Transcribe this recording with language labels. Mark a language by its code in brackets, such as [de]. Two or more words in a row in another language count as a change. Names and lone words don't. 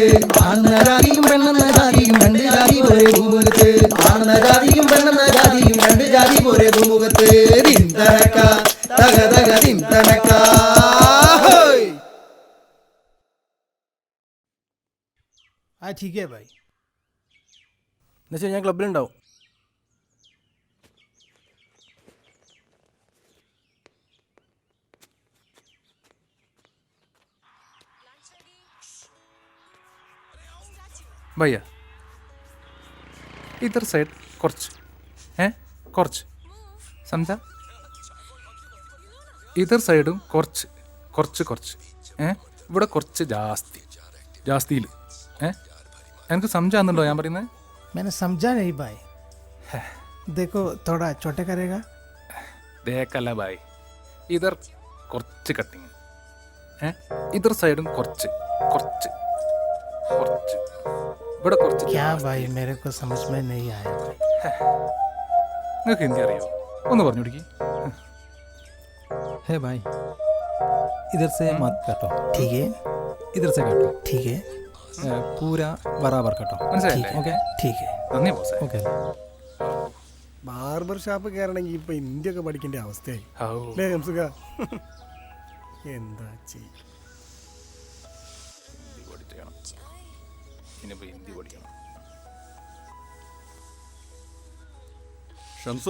[ml] ആണെന്ന ജാതിയും പെണ്ണെന്ന ജാതിയും രണ്ട് ജാതി പോരെ ഭൂമുഖത്ത്. ആണെന്ന ജാതിയും പെണ്ണെന്ന ജാതിയും രണ്ട് ജാതി പോരെ ഭൂമുഖത്ത്. ദിം തനക തക തക ദിം തനക. [hi] ആ ठीक है भाई. [ml] എന്നുവെച്ചാൽ ഞാൻ ക്ലബിലുണ്ടാവും. [hi] भैया इधर साइड [ml] കുറച്ച് കുറച്ച് [hi] समझा. [ml] ഇതർ സൈഡും കുറച്ച് കുറച്ച് കുറച്ച് ഇവിടെ കുറച്ച് ജാസ്തിയിൽ എനിക്ക് समझാന്നുണ്ടോ ഞാൻ പറയുന്നത്? [hi] मैंने समझा नहीं भाई. देखो थोड़ा छोटे करेगा. [ml] ദേക്കല്ല ഭായ്, ഇതർ കുറച്ച് കട്ടിങ്, ഇതർ സൈഡും കുറച്ച് കുറച്ച് കുറച്ച് ഇവിടെ കുറച്ച്. [hi] क्या भाई मेरे को समझ में नहीं आया. [ml] നിങ്ങൾക്ക് ഹിന്ദി അറിയോ? ഒന്ന് പറഞ്ഞു കൊടുക്കി. [hi] है भाई इधर से मत काटो. ठीक है. इधर से काटो. ठीक है. पूरा बराबर काटो. [ml] മനസ്സിലായില്ലേ? [hi] ओके ठीक है. [ml] നന്ദി ബോസേ. ओके. ബാർബർ ഷാപ്പ് കയറണമെങ്കിൽ ഇപ്പൊ ഹിന്ദി ഒക്കെ പഠിക്കേണ്ട അവസ്ഥയായി അല്ലേ ഹംസുക? എന്താ ചെയ്യ? ഹിന്ദി പഠിക്കണം. ഷംസു.